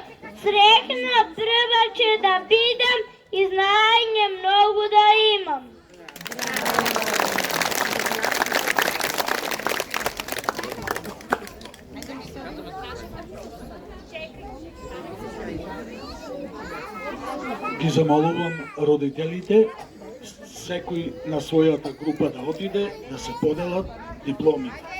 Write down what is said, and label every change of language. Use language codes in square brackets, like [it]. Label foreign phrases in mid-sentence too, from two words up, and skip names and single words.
[mk] Srećna prva će da bidam i znanje mnogo da imam. Ги замолувам родителите, секој на својата група да отиде, да се поделат дипломите.